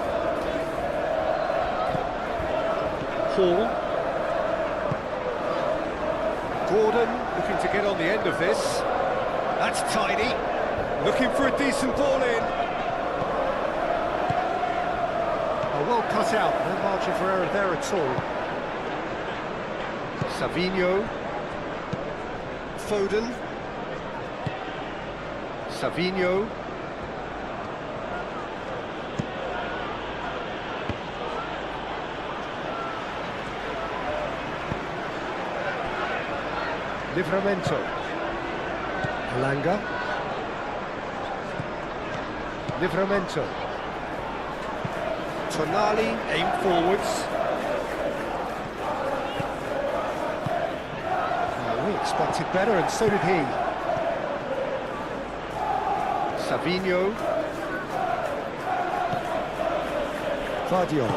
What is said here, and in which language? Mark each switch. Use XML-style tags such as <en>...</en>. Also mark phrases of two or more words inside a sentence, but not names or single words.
<en>Hall. Gordon looking to get on the end of this. That's tidy. Looking for a decent ball in. Oh, well cut out. No margin for error there at all. Savinho. Foden. Savinho. Livramento. Elanga. Livramento. Tonali, aim forwards. Oh, we expected better, and so did he. Savinho. Guardiola.</en>